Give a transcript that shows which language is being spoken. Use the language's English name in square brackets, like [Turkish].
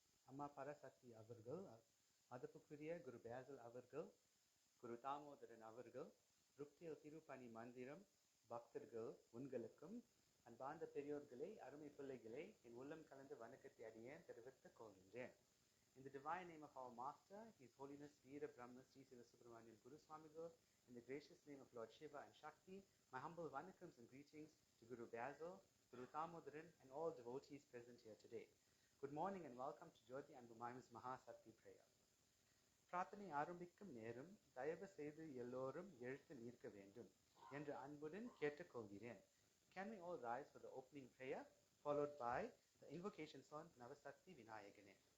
[Tamil] Amma Parasakti அவர்கள், மதிப்புக்குரிய குரு Basel அவர்கள், குரு தாமோதரன் அவர்கள், ருக்தியில் திருப்பணி மந்திரம் பக்தர்கள் உங்களுக்கும், அன்பார்ந்த பெரியோர்களே, அருமை பிள்ளைகளே, என் உள்ளம் கலந்து வணக்கத்தை அடியேன் தெரிவித்துக் கொள்கின்றேன். [English] In the divine name of our Master, His Holiness Veera Brahma Sri Siva Subramanian Guru Swamigal, in the gracious name of Lord Shiva and Shakti, my humble vanakams and greetings to Guru Basil, Guru Thamodaran, and all devotees present here today. Good morning and welcome to Jothi and Mayam's Maha Shakti prayer. [Tamil] பிரார்த்தனை ஆரம்பிக்கும் நேரம் தயவு செய்து எல்லோரும் எழுத்து நிற்க வேண்டும் என்று அன்புடன் கேட்டுக்கொள்கிறேன். [English] Can we all rise for the opening prayer, followed by the invocations on Navasakti Vinayagane.